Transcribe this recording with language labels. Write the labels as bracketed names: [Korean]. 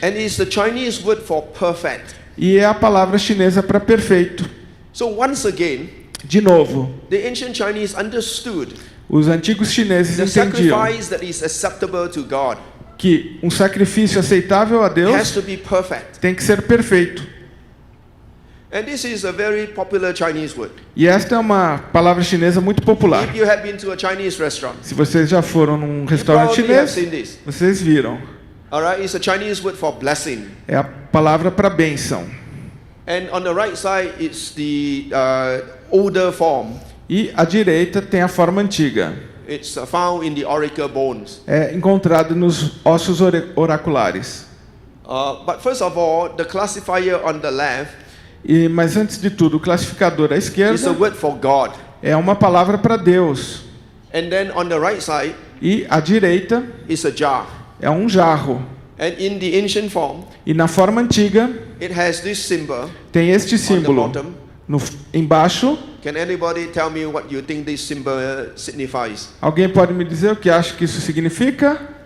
[English] And it's the Chinese word for perfect. [Portuguese] E é a palavra chinesa para perfeito. [English] So once again, [Portuguese] De novo, [English] the ancient Chinese understood [Portuguese] os antigos chineses [English] the [Portuguese] entendiam [English] sacrifice that is acceptable to God [Portuguese] que um sacrifício aceitável a [English] has [Portuguese] Deus [English] to be perfect. [Portuguese] tem que ser perfeito. [English] And this is a very popular Chinese word. [Portuguese] E esta é uma palavra chinesa muito popular. [English] If you have been to a Chinese restaurant, [Portuguese] Se vocês já foram num [English] you [Portuguese] restaurante [English] probably have [Portuguese] chinês, [English] seen this. [Portuguese] vocês viram. [English] All right, it's a Chinese word for blessing. [Portuguese] É a palavra para bênção. [English] And on the right side, it's the older form. [Portuguese] E à direita tem a forma antiga. [English] It's found in the auricle bones. [Portuguese] É encontrado nos ossos oraculares. [English] But first of all, the classifier on the left [Portuguese] Mas antes de tudo, o classificador à [English] is a [Portuguese] esquerda [English] word for God. [Portuguese] é uma palavra para Deus. [English] And then on the right side [Portuguese] E à direita [English] is a jar. [Portuguese] é um jarro. [English] And in the ancient form, [Portuguese] E na forma antiga [English] it has this symbol [Portuguese] tem este [English] on the [Portuguese] símbolo. [English] bottom. [Portuguese] Embaixo, [English] Can anybody tell me what you think this symbol signifies? [Portuguese] alguém pode me dizer o que acha que isso significa?